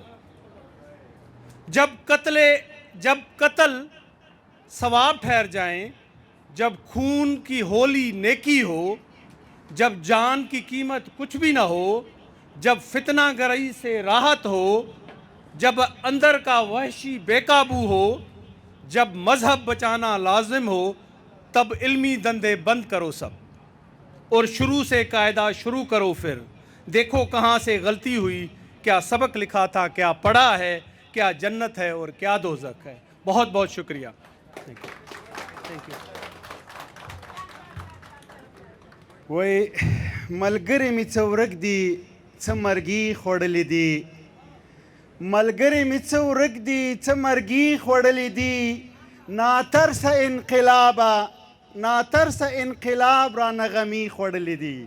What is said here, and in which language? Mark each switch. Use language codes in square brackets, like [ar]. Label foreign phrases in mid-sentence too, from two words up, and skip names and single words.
[ur] جب قتل ثواب ٹھہر جائیں، جب خون کی ہولی نیکی ہو، جب جان کی قیمت کچھ بھی نہ ہو، جب فتنہ گری سے راحت ہو، جب اندر کا وحشی بے قابو ہو، جب مذہب بچانا لازم ہو، تب علمی دھندے بند کرو سب اور شروع سے قاعدہ شروع کرو. پھر دیکھو کہاں سے غلطی ہوئی، کیا سبق لکھا تھا، کیا پڑھا ہے، کیا جنت ہے اور کیا دوزخ ہے. بہت بہت شکریہ. [en] thank you. [ps] وای ملګری می څه ورک دي څه مرګي خوړلې دي، ملګری می څه ورک دي څه مرګي خوړلې دي، ناترسه انقلابه ناترسه انقلاب را نغمي خوړلې دي.